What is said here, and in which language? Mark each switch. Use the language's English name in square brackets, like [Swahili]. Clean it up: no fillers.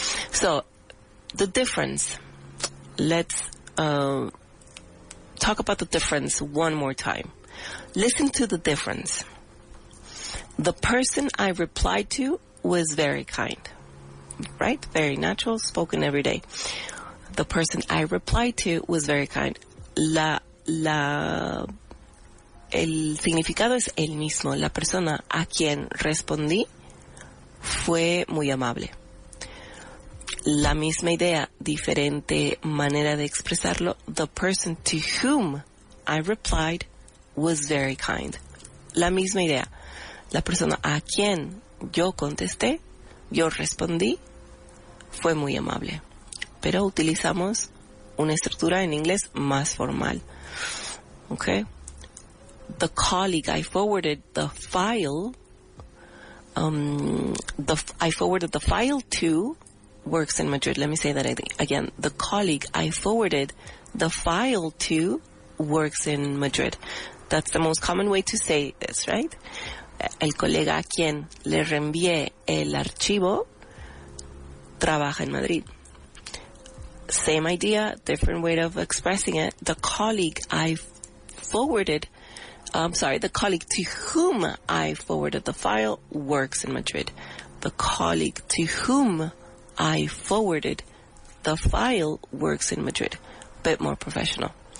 [English] So, the difference. Let's talk about the difference one more time. Listen to the difference. The person I replied to was very kind, right? Very natural, spoken every day. The person I replied to was very kind. [Spanish] El significado es el mismo. La persona a quien respondí fue muy amable. La misma idea, diferente manera de expresarlo. [English] The person to whom I replied was very kind. [Spanish] La misma idea. La persona a quien yo contesté, yo respondí, fue muy amable. Pero utilizamos una estructura en inglés más formal. [English] Okay? The colleague I forwarded the file, I forwarded the file to works in Madrid. Let me say that again. The colleague I forwarded the file to works in Madrid. That's the most common way to say this, right? [Spanish] El colega a quien le reenvié el archivo trabaja en Madrid. [English] Same idea, different way of expressing it. The colleague the colleague to whom I forwarded the file works in Madrid. The colleague to whom I forwarded the file works in Madrid. Bit more professional.